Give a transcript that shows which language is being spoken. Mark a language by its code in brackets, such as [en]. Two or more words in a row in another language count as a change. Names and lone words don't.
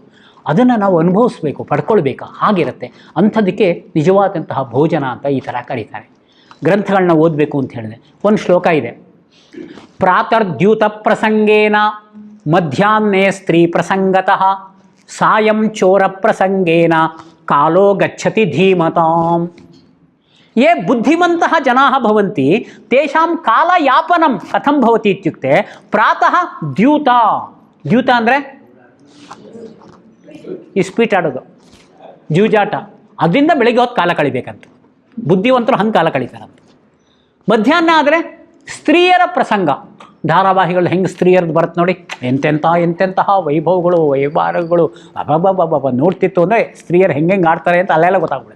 [kn] ಅದನ್ನು ನಾವು ಅನುಭವಿಸ್ಬೇಕು, ಪಡ್ಕೊಳ್ಬೇಕು, ಹಾಗಿರುತ್ತೆ. ಅಂಥದಕ್ಕೆ ನಿಜವಾದಂತಹ ಭೋಜನ ಅಂತ ಈ ಥರ ಕರೀತಾರೆ. ಗ್ರಂಥಗಳನ್ನ ಓದಬೇಕು ಅಂತ ಹೇಳಿದೆ. ಒಂದು ಶ್ಲೋಕ ಇದೆ, [sa] ಪ್ರಾತರ್ದ್ಯೂತ ಪ್ರಸಂಗೇನ ಮಧ್ಯಾಹ್ನೇ ಸ್ತ್ರೀ ಪ್ರಸಂಗತಃ ಸಾಯಂ ಚೋರ ಪ್ರಸಂಗೇನ ಕಾಲೋ ಗಚ್ಚತಿ ಧೀಮತಾಂ. ಯೇ ಬುದ್ಧಿಮಂತಃ ಜನಾಃ ಭವಂತಿ ತೇಷಾಂ ಕಾಲಯಾಪನಂ ಕಥಂ ಭವತಿ ಇತ್ಯುಕ್ತೆ ಪ್ರಾತಃ ದ್ಯೂತ. [kn] ದ್ಯೂತ ಅಂದರೆ ಇಸ್ಪೀಟ್ ಆಡೋದು, ಜೂಜಾಟ. ಅದರಿಂದ ಬೆಳಗ್ಗೆ ಹೊತ್ತು ಕಾಲ ಕಳಿಬೇಕಂತ. ಬುದ್ಧಿವಂತರು ಹಂಗೆ ಕಾಲ ಕಳೀತಾರಂತ. ಮಧ್ಯಾಹ್ನ ಆದರೆ ಸ್ತ್ರೀಯರ ಪ್ರಸಂಗ. ಧಾರಾವಾಹಿಗಳು ಹೆಂಗೆ ಸ್ತ್ರೀಯರದ್ದು ಬರುತ್ತೆ ನೋಡಿ, ಎಂತೆಂತಹ ವೈಭವಗಳು, ವೈಭಾರಗಳು, ಅಬಬಬಬ ನೋಡ್ತಿತ್ತು ಅಂದರೆ ಸ್ತ್ರೀಯರು ಹೆಂಗೆ ಆಡ್ತಾರೆ ಅಂತ ಅಲ್ಲೆಲ್ಲ ಗೊತ್ತಾಗ್ಬಿಡುತ್ತೆ.